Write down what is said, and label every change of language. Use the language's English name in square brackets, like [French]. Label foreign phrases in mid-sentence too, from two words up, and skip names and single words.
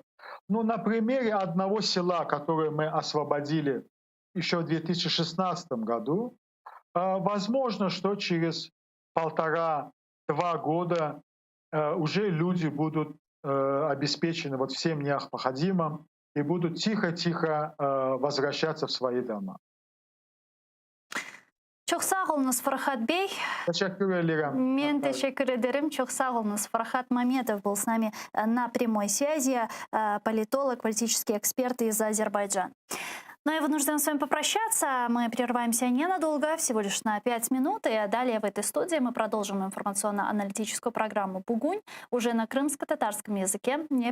[Russian] Ну, на примере одного села, которое мы освободили еще в 2016 году, возможно, что через 1,5-2 года уже люди будут обеспечены вот всем необходимым и будут тихо-тихо возвращаться в свои дома. [Crimean Tatar] Çok sağ olunuz Farhat Bey. [Turkish] Teşekkür ederim. Мен teşekkür ederim. Çok sağ olunuz. [Russian] Фархат Маметов был с нами на прямой связи, политолог, политический эксперт из Азербайджана. Но я вынуждена с вами попрощаться. Мы прерываемся ненадолго, всего лишь на 5 минут. И далее в этой студии мы продолжим информационно-аналитическую программу «Бугунь» уже на крымско-татарском языке.